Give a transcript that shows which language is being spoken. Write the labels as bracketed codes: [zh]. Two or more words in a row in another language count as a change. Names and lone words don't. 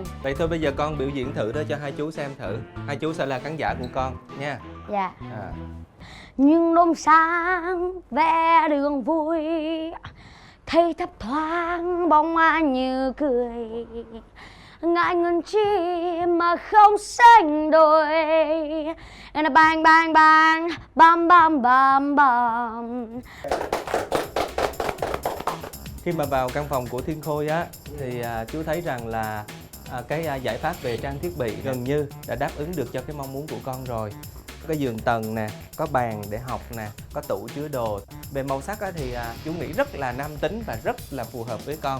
[vi] Vậy thôi bây giờ con biểu diễn thử đó cho hai chú xem thử. Hai chú sẽ là khán giả của con nha. Dạ. À. Nhưng đốm sáng vẽ đường vui, thấy thấp thoáng bóng ai như cười, ngại ngần chi mà không sánh đôi. [en] And bang bang bang, bam bam bam bam. [vi] Khi mà vào căn phòng của Thiên Khôi á thì chú thấy rằng là cái giải pháp về trang thiết bị gần như đã đáp ứng được cho cái mong muốn của con rồi. Có giường tầng nè, có bàn để học nè, có tủ chứa đồ. Về màu sắc á thì chú nghĩ rất là nam tính và rất là phù hợp với con.